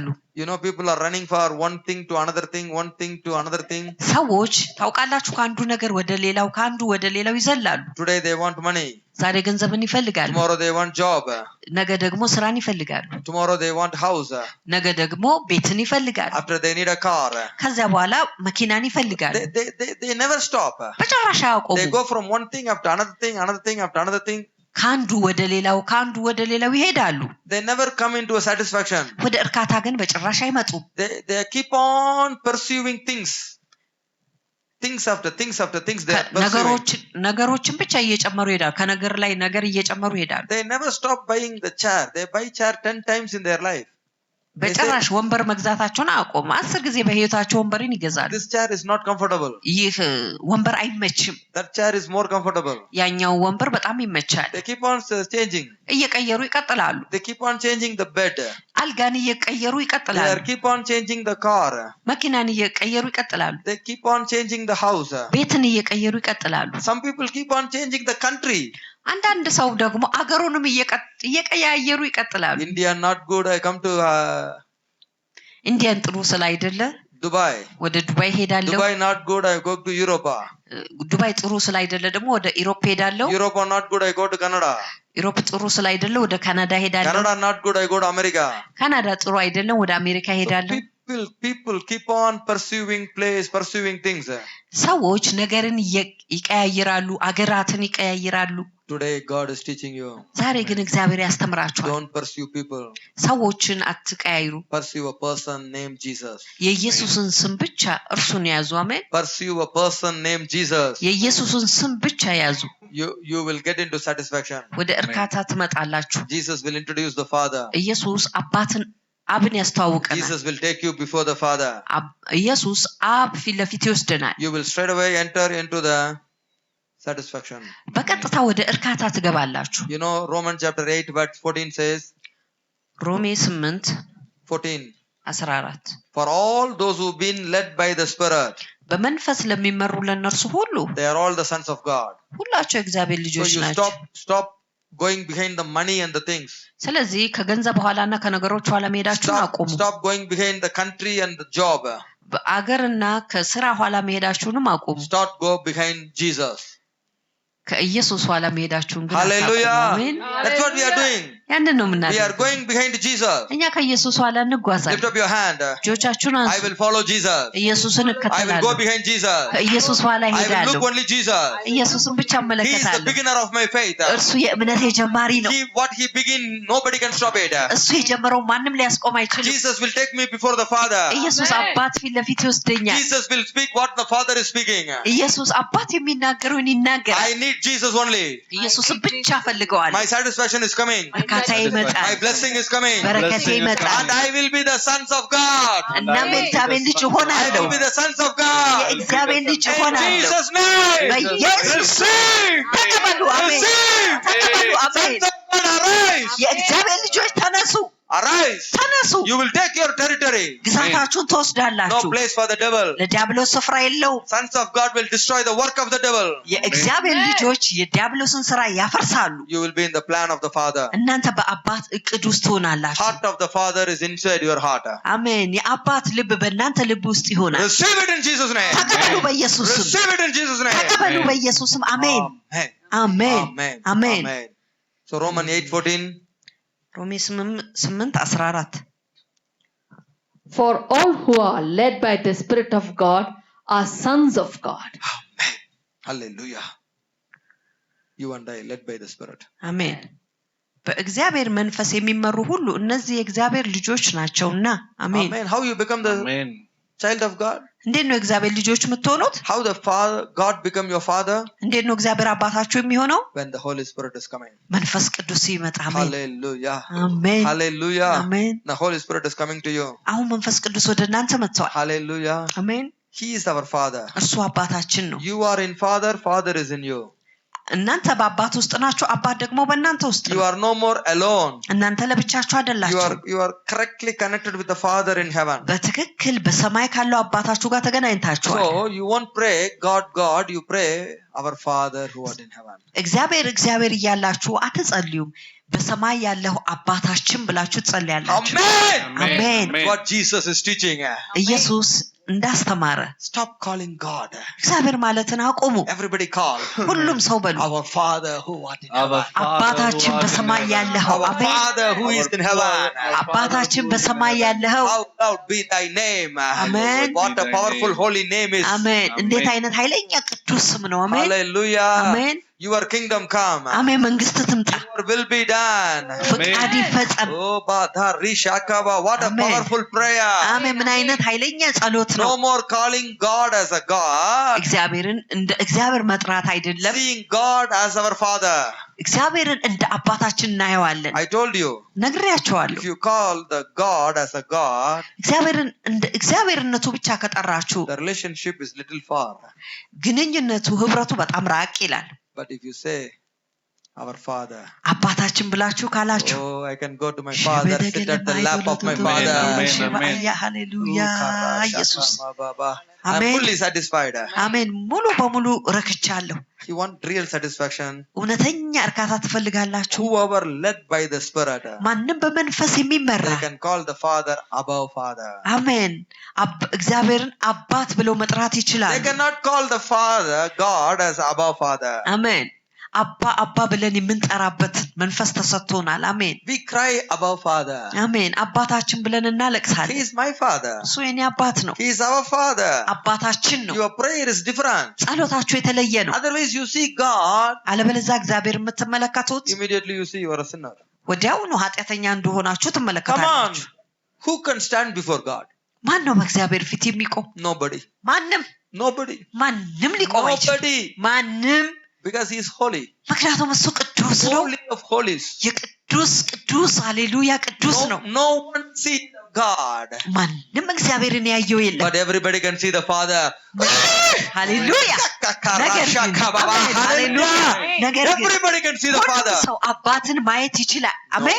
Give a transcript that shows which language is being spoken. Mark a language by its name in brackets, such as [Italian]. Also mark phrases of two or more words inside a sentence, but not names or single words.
[English] You know, people are running for one thing to another thing, one thing to another thing. [Amharic] ሰዎች ታውቃላችሁ ከአንዱ ነገር ወደ ሌላው ከአንዱ ወደ ሌላው ይዘላሉ። [English] Today they want money. [Amharic] ዛሬ ገንዘብን ይፈልጋሉ። [English] Tomorrow they want job. [Amharic] ነገ ደግሞ ስራን ይፈልጋሉ። [English] Tomorrow they want house. [Amharic] ነገ ደግሞ ቤትን ይፈልጋሉ። [English] After they need a car. [Amharic] ከዚያ በኋላ መኪናን ይፈልጋሉ። [English] They never stop. [Amharic] በጭራሽ አያቆሙ። [English] They go from one thing after another thing, another thing after another thing. [Amharic] ከአንዱ ወደ ሌላው ከአንዱ ወደ ሌላው ይሄዳሉ። [English] They never come into a satisfaction. [Amharic] ወደ እርካታ ግን በጭራሽ አይመጡም። [English] They keep on pursuing things. Things after things after things they are pursuing. [Amharic] ነገሮችን ብቻ እየጨመሩ ይሄዳሉ። ከነገር ላይ ነገር እየጨመሩ ይሄዳሉ። [English] They never stop buying the chair. They buy chair 10 times in their life. [Amharic] በጭራሽ ወንበር መግዛታቸውን አያቆሙ። 10 ጊዜ በህይወታቸው ወንበርን ይገዛሉ። [English] This chair is not comfortable. [Amharic] ይህ ወንበር አይመችም። [English] That chair is more comfortable. [Amharic] ያኛው ወንበር በጣም ይመቻል። [English] They keep on changing. [Amharic] እየቀየሩ ይቀጥላሉ። [English] They keep on changing the bed. [Amharic] አልጋን እየቀየሩ [English] They [Amharic] ይቀጥላሉ። [English] keep on changing the car. [Amharic] መኪናን እየቀየሩ ይቀጥላሉ። [English] They keep on changing the house. [Amharic] ቤትን እየቀየሩ ይቀጥላሉ። [English] Some people keep on changing the country. [Amharic] አንዳንድ ሰው ደግሞ አገሩንም እየቀያየሩ ይቀጥላሉ። [English] India not good. I come to [Amharic] ኢንዲያን ጥሩ ስላይደለ [English] Dubai. [Amharic] ወደ ዱባይ ሄዳለሁ። [English] Dubai not good. I go to Europe. [Amharic] ዱባይ ጥሩ ስላይደለ ደግሞ ወደ ኢሮፕ ሄዳለሁ። [English] Europe not good. I go to Canada. [Amharic] ኢሮፕ ጥሩ ስላይደለ ወደ ካናዳ ሄዳለሁ። [English] Canada not good. I go to America. [Amharic] ካናዳ ጥሩ አይደለም ወደ አሜሪካ ሄዳለሁ። [English] People keep on pursuing things. [Amharic] ሰዎች ነገርን ይቀያይራሉ፣ አገራትን ይቀያይራሉ። [English] Today God is teaching you. [Amharic] ዛሬ ግን እግዚአብሔር ያስተምራችኋል። [English] Don't pursue people. [Amharic] ሰዎችን አትቀያይሩ። [English] Pursue a person named Jesus. [Amharic] የኢየሱስን ስም ብቻ እርሱን ያዙ። አሜን። [English] Pursue a person named Jesus. [Amharic] የኢየሱስን ስም ብቻ ያዙ። [English] You will get into satisfaction. [Amharic] ወደ እርካታ ትመጣላችሁ። [English] Jesus will introduce the Father. [Amharic] ኢየሱስ አብን ያስተዋውቀናል። [English] Jesus will take you before the Father. [Amharic] ኢየሱስ አብ ፊት ለፊት ይወስደናል። [English] You will straight away enter into the satisfaction. [Amharic] በቀጥታ ወደ እርካታ ትገባላችሁ። [English] You know, Romans chapter 8 verse 14 says, [Amharic] ሮሜ 8 14. 14 [English] For all those who've been led by the Spirit, [Amharic] በመንፈስ ለሚመሩ ለነርሱ ሁሉ [English] they are all the sons of God. [Amharic] ሁላቸው እግዚአብሔር [English] So [Amharic] ልጆች [English] you [Amharic] ናቸው። [English] stop going behind the money and the things. [Amharic] ስለዚህ ከገንዘብ ኋላና ከነገሮች ኋላ መሄዳችሁን አቁሙ። [English] Stop going behind the country and the job. [Amharic] በአገርና ከስራ ኋላ መሄዳችሁንም አቁሙ። [English] Start go behind Jesus. [Amharic] ከኢየሱስ ኋላ መሄዳችሁን ግን [English] Hallelujah. [Amharic] አሜን። [English] That's what we are doing. [Amharic] ያንን ነው [English] We are [Amharic] የምናደርገው። [English] going behind Jesus. [Amharic] እኛ ከኢየሱስ ኋላ [English] Lift [Amharic] እንጓዛለን። [English] up your hand. [Amharic] እጆቻችሁን [English] I [Amharic] አንሱ። [English] will follow Jesus. [Amharic] ኢየሱስን [English] I will go [Amharic] እከተላለሁ። [English] behind Jesus. [Amharic] ከኢየሱስ ኋላ [English] I will [Amharic] እሄዳለሁ። [English] look only Jesus. [Amharic] ኢየሱስን ብቻ [English] He is the [Amharic] እመለከታለሁ። [English] beginner of my faith. [Amharic] እርሱ የእምነቴ ጀማሪ ነው። [English] What he begin, nobody can stop it. [Amharic] እሱ የጀመረው ማንም ሊያስቆም አይችልም። [English] Jesus will take me before the Father. [Amharic] ኢየሱስ አባት ፊት ለፊት ይወስደኛል። [English] Jesus will speak what the Father is speaking. [Amharic] ኢየሱስ አባት የሚናገረውን ይናገራል። [English] I need Jesus only. [Amharic] ኢየሱስን ብቻ ፈልገዋለሁ። [English] My satisfaction is coming. [Amharic] እርካታዬ [English] My [Amharic] ይመጣል። [English] blessing is coming. [Amharic] በረከቴ ይመጣል። [English] And I will be the sons of God. [Amharic] እናም የእግዚአብሔር ልጅ [English] I [Amharic] እሆናለሁ። [English] will be the sons of God. [Amharic] የእግዚአብሔር ልጅ [English] In [Amharic] እሆናለሁ። [English] Jesus' name. [Amharic] በኢየሱስ [English] Receive. [Amharic] ተቀበሉ። አሜን። [English] Receive. [Amharic] ተቀበሉ። አሜን። [English] Sons of God, arise. [Amharic] የእግዚአብሔር ልጆች ተነሱ፣ [English] Arise. [Amharic] ተነሱ። [English] You will take your territory. [Amharic] ግዛታችሁን [English] No [Amharic] ትወስዳላችሁ። [English] place for the devil. [Amharic] ለዲያብሎስ ስፍራ የለውም። [English] Sons of God will destroy the work of the devil. [Amharic] የእግዚአብሔር ልጆች የዲያብሎስን ስራ ያፈርሳሉ። [English] You will be in the plan of the Father. [Amharic] እናንተ በአባት እቅድ ውስጥ ትሆናላችሁ። [English] Heart of the Father is inside your heart. [Amharic] አሜን። የአባት ልብ በእናንተ ልብ ውስጥ ይሆናል። [English] Receive it in Jesus' name. [Amharic] ተቀበሉ በኢየሱስ ስም። [English] Receive it in Jesus' name. [Amharic] ተቀበሉ በኢየሱስ ስም። አሜን። [English] Amen. [Amharic] አሜን። [English] Amen. [Amharic] አሜን። [English] Amen. So Romans 8:14. [Amharic] ሮሜ 8:14 [English] For all who are led by the Spirit of God are sons of God. Amen. Hallelujah. You and I led by the Spirit. [Amharic] አሜን። በእግዚአብሔር መንፈስ የሚመሩ ሁሉ እነዚህ የእግዚአብሔር ልጆች ናቸውና። አሜን። [English] Amen. How you become the child of God? [Amharic] እንዴት ነው እግዚአብሔር ልጆች የምትሆኑት? [English] How the Father, God become your Father? [Amharic] እንዴት ነው እግዚአብሔር አባታችሁ የሚሆነው? [English] When the Holy Spirit is coming. [Amharic] መንፈስ ቅዱስ ሲመጣ። አሜን። [English] Hallelujah. [Amharic] አሜን። [English] Hallelujah. [Amharic] አሜን። [English] The Holy Spirit is coming to you. [Amharic] አሁን መንፈስ ቅዱስ ወደ እናንተ መጥቷል። [English] Hallelujah. [Amharic] አሜን። [English] He is our Father. [Amharic] እርሱ አባታችን ነው። [English] You are in Father, Father is in you. [Amharic] እናንተ በአባት ውስጥ ናችሁ፣ አባት ደግሞ በእናንተ ውስጥ [English] You [Amharic] ነው። [English] are no more alone. [Amharic] እናንተ ለብቻችሁ አይደላችሁ። [English] You are correctly connected with the Father in heaven. [Amharic] በትክክል በሰማይ ካለው አባታችሁ ጋር ተገናኝታችኋል። [English] So you won't pray God, God, you pray our Father who art in heaven. [Amharic] እግዚአብሔር እያላችሁ አትጸልዩም። በሰማይ ያለው አባታችን ብላችሁ ትጸልያላችሁ። [English] Amen. [Amharic] አሜን። [English] What Jesus is teaching. [Amharic] ኢየሱስ እንዳስተማረ [English] Stop calling God. [Amharic] እግዚአብሔር ማለትን አቁሙ። [English] Everybody call. [Amharic] ሁሉም ሰው በሉ [English] Our Father who art in heaven. [Amharic] አባታችን በሰማይ ያለኸው። [English] Our [Amharic] አሜን። [English] Father who is in heaven. [Amharic] አባታችን በሰማይ ያለኸው። [English] How loud be thy name. Amen. What a powerful holy name is. [Amharic] አሜን። እንዴት አይነት ኃይለኛ ቅዱስ ስም ነው። አሜን። [English] Hallelujah. [Amharic] አሜን። [English] Your kingdom come. [Amharic] አሜን። መንግስት ትምጣ፣ [English] Your will be done. [Amharic] ፍቃድ ይፈጸም። [English] Oh, Badari Shakaba. What a Amen. powerful prayer. [Amharic] አሜን። ምን አይነት ኃይለኛ ጸሎት ነው። [English] No more calling God as a God. [Amharic] እግዚአብሔርን እንደ እግዚአብሔር መጥራት አይደለም። [English] Seeing God as our Father. [Amharic] እግዚአብሔርን እንደ አባታችን እናየዋለን። [English] I told you. [Amharic] ነግሬያቸዋለሁ። [English] If you call the God as a God, [Amharic] እግዚአብሔርን እንደ እግዚአብሔርነቱ ብቻ ከጠራችሁ [English] the relationship is little far. [Amharic] ግንኙነቱ ህብረቱ በጣም ራቅ ይላል። [English] But if you say, our Father, [Amharic] አባታችን ብላችሁ ካላችሁ [English] oh, I can go to my Father, sit at the lap of my Father. [Amharic] ሃሌሉያ ኢየሱስ። [English] I'm Amen. fully satisfied. [Amharic] አሜን። ሙሉ በሙሉ ረክቻለሁ። [English] You want real satisfaction? [Amharic] እውነተኛ እርካታ ትፈልጋላችሁ? [English] Whoever led by the Spirit, [Amharic] ማንም በመንፈስ የሚመራ [English] they can call the Father above Father. [Amharic] አሜን። እግዚአብሔርን አባት ብለው መጥራት [English] They [Amharic] ይችላሉ። [English] cannot call the Father, God, as above Father. [Amharic] አሜን። አባ ብለን የምንጠራበት መንፈስ ተሰጥቶናል። አሜን። [English] We cry above Father. [Amharic] አሜን። አባታችን ብለን [English] He [Amharic] እናለቅሳለን። [English] is my Father. [Amharic] እሱ የኔ አባት ነው። [English] He is our Father. [Amharic] አባታችን ነው። [English] Your prayer is different. [Amharic] ጸሎታችሁ የተለየ ነው። [English] Otherwise you see God, [Amharic] አለበለዚያ እግዚአብሔር የምትመለከቱት [English] immediately you see you are a sinner. [Amharic] ወዲያውኑ ኃጢአተኛ እንደሆናችሁ [English] Come on. [Amharic] ትመለከታላችሁ። [English] Who can stand before God? [Amharic] ማን ነው በእግዚአብሔር ፊት የሚቆም? [English] Nobody. [Amharic] ማንም ሊቆም አይችልም። [English] Nobody. [Amharic] ማንም [English] Because he is holy. [Amharic] ምክንያቱም እሱ ቅዱስ ነው። [English] Holy of holies. [Amharic] የቅዱስ ሃሌሉያ ቅዱስ ነው። [English] No one see God. [Amharic] ማንም እግዚአብሔርን ያየው የለም። [English] But everybody can see the Father. [Amharic] ሃሌሉያ ነገር ግን [English] Everybody can see the Father. [Amharic] ሰው አባትን ማየት ይችላል። አሜን።